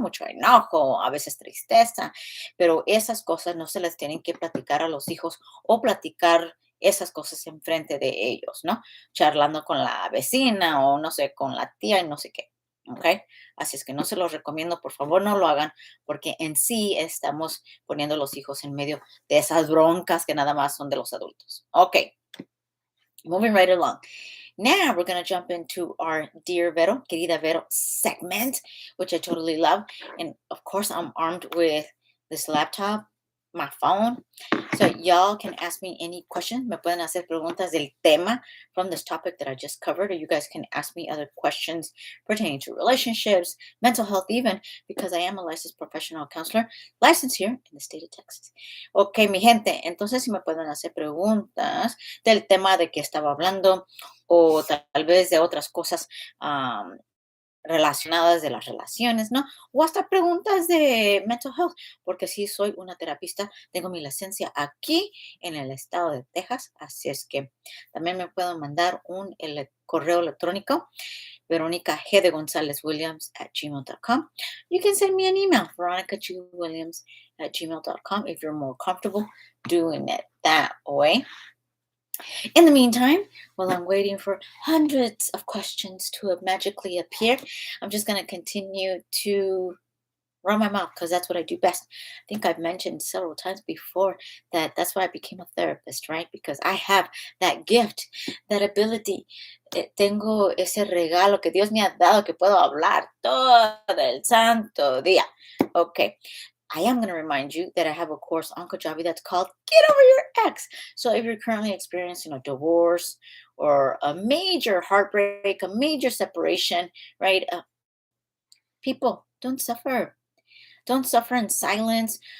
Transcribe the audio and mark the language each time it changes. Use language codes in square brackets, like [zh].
[es] Mucho enojo, a veces tristeza, pero esas cosas no se las tienen que platicar a los hijos o platicar esas cosas enfrente de ellos, ¿no? Charlando con la vecina o no sé, con la tía y no sé qué. ¿ok? Así es que no se los recomiendo, por favor no lo hagan, porque en sí estamos poniendo a los hijos en medio de esas broncas que nada más son de los adultos. [en] Ok, moving right along. Now we're going to jump into our Dear Vero, Querida Vero segment, which I totally love. And of course, I'm armed with this laptop, my phone. So y'all can ask me any questions. [es] Me pueden hacer preguntas del tema [en] from this topic that I just covered, or you guys can ask me other questions pertaining to relationships, mental health, even because I am a licensed professional counselor, licensed here in the state of Texas. [es] Ok, mi gente, entonces si me pueden hacer preguntas del tema de que estaba hablando o tal vez de otras cosas relacionadas de las relaciones, ¿no? O hasta preguntas de mental health, porque sí soy una terapista, tengo mi licencia aquí en el estado de Texas, así es que también me pueden mandar un correo electrónico, Verónica G. de González Williams at gmail.com. [en] You can send me an email, Veronica G. Williams at gmail.com, if you're more comfortable doing it that way. In the meantime, while I'm waiting for hundreds of questions to magically appear, I'm just going to continue to run my mouth because that's what I do best. I think I've mentioned several times before that that's why I became a therapist, right? Because I have that gift, that ability. [es] Tengo ese regalo que Dios me ha dado que puedo hablar todo el santo día. [en] Okay. I am going to remind you that I have a course on Kajabi that's called Get Over Your Ex. So if you're currently experiencing a divorce or a major heartbreak, a major separation, right? People, don't suffer. Don't suffer in silence.